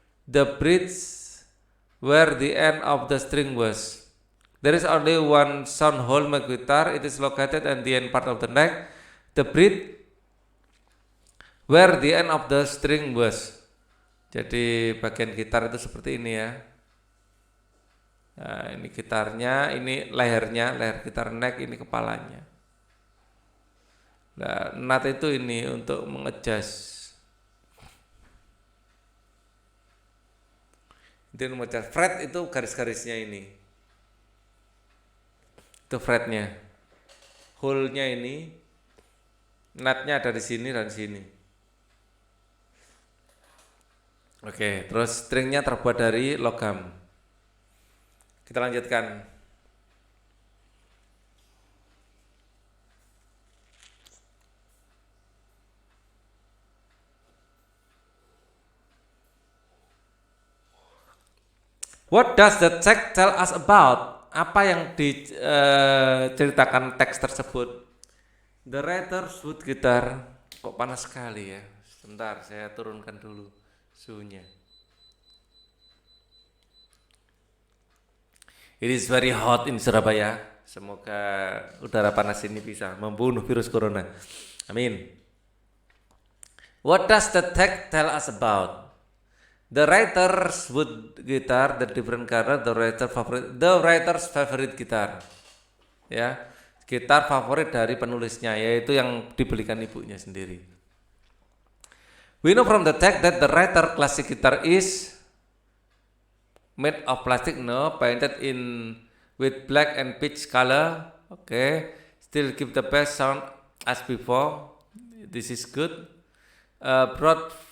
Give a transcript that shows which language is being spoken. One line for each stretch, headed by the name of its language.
English: The bridge where the end of the string was. There is only one sound hole in my guitar. It is located at the end part of the neck. The bridge where the end of the string was.
Indonesian: Jadi bagian gitar itu seperti ini, ya. Nah, ini gitarnya, ini lehernya, leher gitar neck, ini kepalanya. Nah, nut itu ini untuk mengejas. Itu mengejas. Fret itu garis-garisnya ini. Itu fretnya. Hole-nya ini, nutnya ada di sini dan sini. Oke, terus stringnya terbuat dari logam. Kita lanjutkan.
English: What does the text tell us about?
Indonesian: Apa yang diceritakan teks tersebut?
English: The writer's wood guitar.
Indonesian: Kok panas sekali ya? Sebentar, saya turunkan dulu suhunya.
English: It is very hot in Surabaya.
Indonesian: Semoga udara panas ini bisa membunuh virus corona. Amin.
English: What does the text tell us about? The writer's wood guitar, the different color, the writer's favorite guitar.
Indonesian: Ya, gitar favorit dari penulisnya, yaitu yang dibelikan ibunya sendiri.
English: We know from the text that the writer classic guitar is made of plastic, no, painted in with black and peach color. Okay, still keep the best sound as before. This is good. Broad